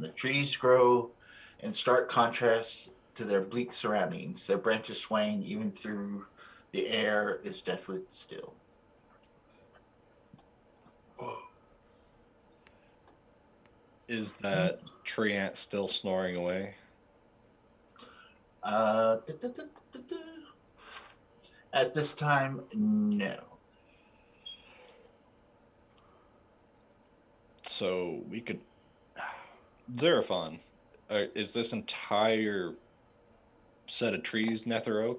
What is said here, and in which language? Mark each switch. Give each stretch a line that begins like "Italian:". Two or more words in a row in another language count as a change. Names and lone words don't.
English: The trees grow in stark contrast to their bleak surroundings. Their branches swaying even through the air is deathly still. is that tree ant still snoring away? Uh, duh, duh, duh, duh, duh. At this time, no. So we could. Xeraphon, is this entire set of trees Nether Oak?